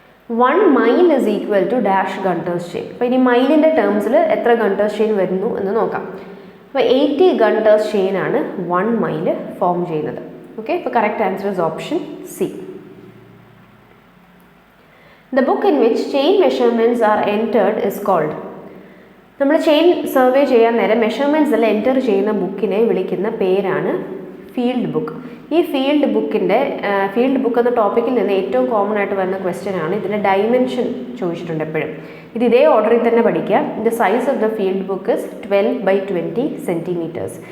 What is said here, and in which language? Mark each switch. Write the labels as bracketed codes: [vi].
[en] 1 mile is equal to dash Gunter's chain. [ml] അപ്പോൾ ഇനി മൈലിൻ്റെ ടേംസിൽ എത്ര ഗണ്ടേഴ്സ് ചെയിൻ വരുന്നു എന്ന് നോക്കാം. അപ്പോൾ 80 ഗണ്ടേഴ്സ് ചെയിൻ ആണ് 1 മൈൽ ഫോം ചെയ്യുന്നത്. [en] Okay, അപ്പോൾ correct answer is option C. The book in which chain measurements are entered is called. [ml] നമ്മൾ ചെയിൻ സർവേ ചെയ്യാൻ നേരം മെഷർമെൻറ്റ്സ് എല്ലാം എൻ്റർ ചെയ്യുന്ന ബുക്കിനെ വിളിക്കുന്ന പേരാണ് ഫീൽഡ് ബുക്ക്. ഈ ഫീൽഡ് ബുക്ക് എന്ന ടോപ്പിക്കിൽ നിന്ന് ഏറ്റവും കോമൺ ആയിട്ട് വരുന്ന ക്വസ്റ്റ്യൻ ആണ്. ഇതിൻ്റെ ഡയമെൻഷൻ ചോദിച്ചിട്ടുണ്ട് എപ്പോഴും. ഇത് ഇതേ ഓർഡറിൽ തന്നെ പഠിക്കുക. [en] The size of the field book is 12/20 centimetres.